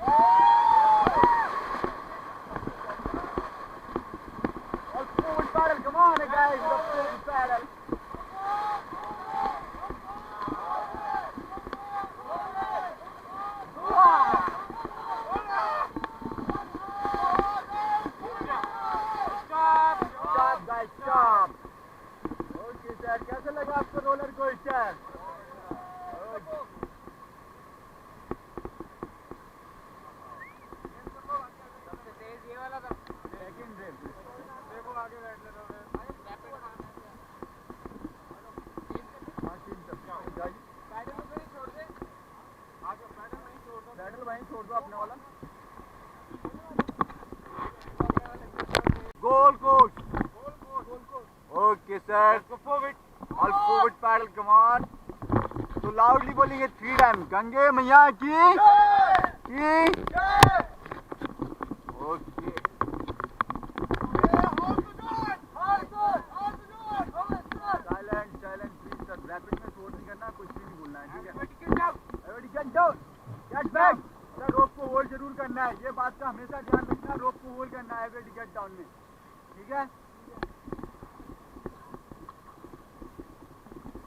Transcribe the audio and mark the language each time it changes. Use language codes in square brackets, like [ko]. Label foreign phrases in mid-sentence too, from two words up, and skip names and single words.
[en] All forward paddle, come on guys, the forward paddle. Stop guys, stop. Okay sir, [hi] कैसा लगा आपको रोलर कोस्टर? सबसे तेज ये वाला था। [en] second rail. [hi] देखो आगे बैठ ले रहा हूँ। पैडल को ही छोड़ दे। आगे पैडल वहीं छोड़ दो। पैडल वहीं छोड़ दो अपने वाला। गोल कोच। [en] Okay sir. All forward paddle, come on. So loudly बोलेंगे 3 times. [hi] गंगे मैया की Okay. [en] Silent, please sir. [hi] Rapid में शोर नहीं करना, कुछ भी नहीं बोलना है, ठीक है? [en] Everybody get down. Get back. [hi] सर रोप को होल्ड जरूर करना है, ये बात का हमेशा ध्यान रखना, रोप को होल्ड करना है [en] everybody get down [hi] में, ठीक है?